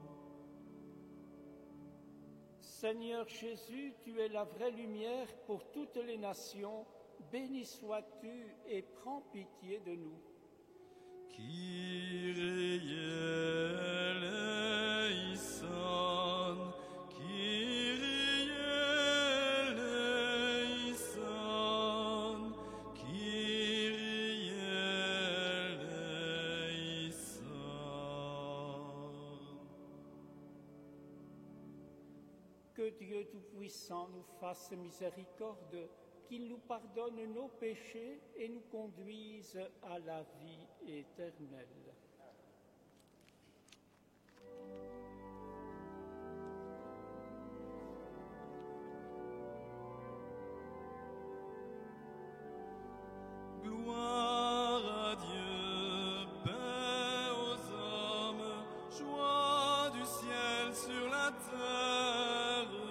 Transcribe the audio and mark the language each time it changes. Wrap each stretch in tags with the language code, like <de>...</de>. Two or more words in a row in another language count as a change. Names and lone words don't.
<fr>Seigneur Jésus, tu es la vraie lumière pour toutes les nations, béni sois-tu et prends pitié de nous.</fr> <el>Kyrie eleison, Kyrie eleison, Kyrie eleison.</el> <fr>Que Dieu Tout-Puissant nous fasse miséricorde, qu'il nous pardonne nos péchés et nous conduise à la vie éternelle. Gloire à Dieu, paix aux hommes, joie du ciel sur la terre.</fr>